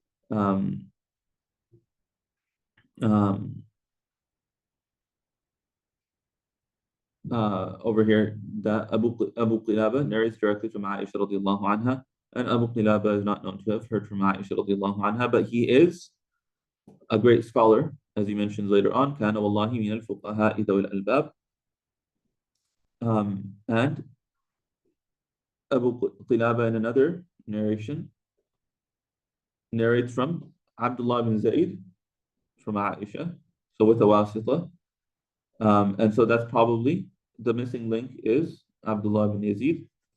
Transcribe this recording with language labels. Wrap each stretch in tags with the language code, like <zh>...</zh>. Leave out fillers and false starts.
<en>Um, um, over here, that Abu Qilaba narrates directly from Aisha radiallahu anha, and Abu Qilaba is not known to have heard from Aisha radiallahu anha, but he is a great scholar, as he mentions later on.</en> <ar>كان والله من الفقهاء ذوي الألباب.</ar> <en>And Abu Qilaba in another narration narrates from Abdullah bin Zayd from Aisha, so with a wasita. And so that's probably the missing link is Abdullah bin Yazid.</en>